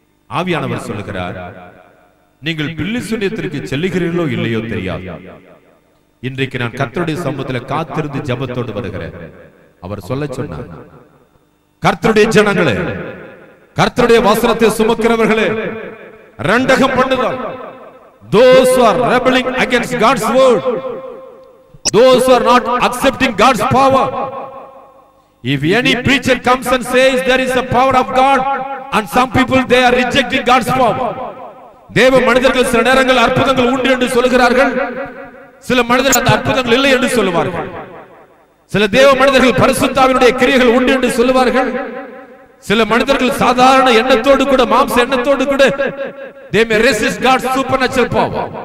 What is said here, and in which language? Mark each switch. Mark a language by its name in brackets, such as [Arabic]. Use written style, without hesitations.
[Tamil] ஆவியானவர் சொல்லுகிறார், நீங்கள் பில்லி சூனியத்திற்கு செல்லுகிறீர்களோ இல்லையோ தெரியாது. இன்றைக்கு நான் கர்த்தருடைய சமூகத்தில் காத்திருந்து ஜெபத்தோடு வருகிறேன். அவர் சொல்ல சொன்னார், கர்த்தருடைய ஜனங்களே, கர்த்தருடைய வசனத்தை சுமக்கிறவர்களே, ரெண்டகம் பண்ணுதல். [English] Those who are rebelling against God's word, those who are not accepting God's power. If any preacher comes and says there is a power of God, and some people they are rejecting God's power. [Tamil] தேவ மனிதர்கள் சில நேரங்கள் அற்புதங்கள் உண்டு என்று சொல்கிறார்கள், சில மனிதர்கள் அந்த அற்புதங்கள் இல்லை என்று சொல்லுவார்கள். சில தேவ மனிதர்கள் பரிசுத்த ஆவியினுடைய கிரியைகள் உண்டு என்று சொல்லுவார்கள். சில மனிதர்கள் சாதாரண எண்ணத்தோடு கூட, மாம்ச எண்ணத்தோடு கூட [English] they may resist God's supernatural power.